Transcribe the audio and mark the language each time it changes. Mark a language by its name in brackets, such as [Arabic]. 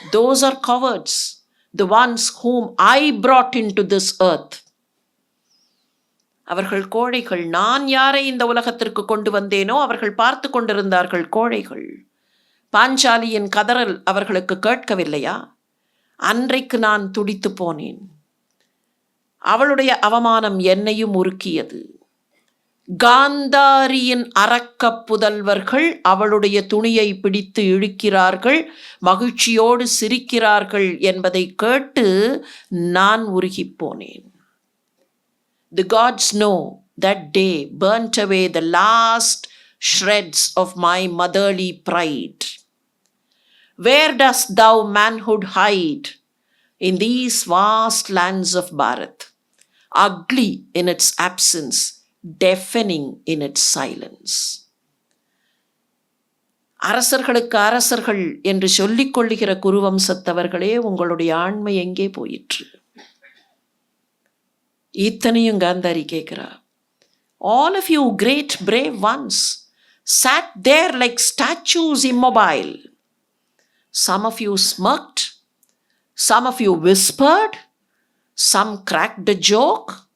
[English] Those are cowards, the ones whom I brought into this earth. [Tamil] அவர்கள் கோழைகள். நான் யாரை இந்த உலகத்திற்கு கொண்டு வந்தேனோ அவர்கள் பார்த்து கொண்டிருந்தார்கள். கோழைகள். பாஞ்சாலியின் கதறல் அவர்களுக்கு கேட்கவில்லையா? அன்றைக்கு நான் துடித்து போனேன். அவளுடைய அவமானம் என்னையும் உருக்கியது. காந்தாரியின் அரக்க புதல்வர்கள் அவளுடைய துணியை பிடித்து இழுக்கிறார்கள், மகிழ்ச்சியோடு சிரிக்கிறார்கள் என்பதை கேட்டு நான் உருகிப் போனேன். [English] The gods know that day burnt away the last shreds of my motherly pride. Where dost thou manhood hide in these vast lands of Bharat? Ugly in its absence, deafening in its silence. [Tamil] அரசர்களுக்கு அரசர்கள் என்று சொல்லிக் கொள்ளுகிற குருவம்சத்தவர்களே, உங்களுடைய ஆண்மை எங்கே போயிற்று? இத்தனையும் காந்தாரி கேட்கிறா. [English] All of you great brave ones sat there like statues immobile. Some of you smirked, some of you whispered, some cracked a joke.